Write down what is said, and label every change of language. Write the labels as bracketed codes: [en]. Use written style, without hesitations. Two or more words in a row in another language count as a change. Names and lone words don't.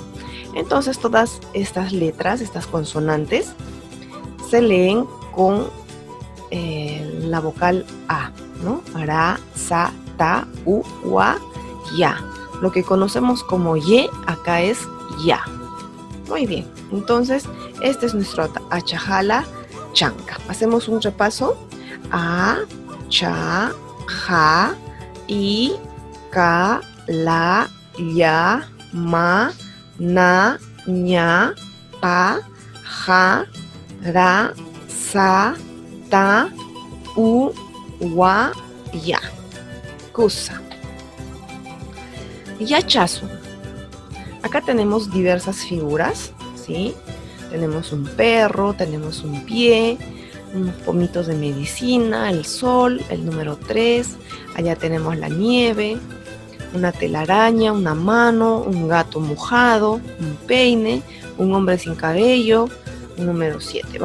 [es] Entonces todas estas letras, estas consonantes, se leen con la vocal A, ¿no? Ra, Sa, Ta, U, Wa, Ya. Lo que conocemos como Ye, acá es Ya. Muy bien. Entonces, este es nuestro Achajala Chanca. Hacemos un repaso. A, Cha, Ja, I, Ka, La, Ya, Ma, Na, Ña, Pa, Ja, Ra, Sa, Ta, U, Wa, Ya. [qu] Kusa. Yachazu. [es] Acá tenemos diversas figuras, ¿sí? Tenemos un perro, tenemos un pie, unos pomitos de medicina, el sol, el número 3. Allá tenemos la nieve, una telaraña, una mano, un gato mojado, un peine, un hombre sin cabello, un número 7.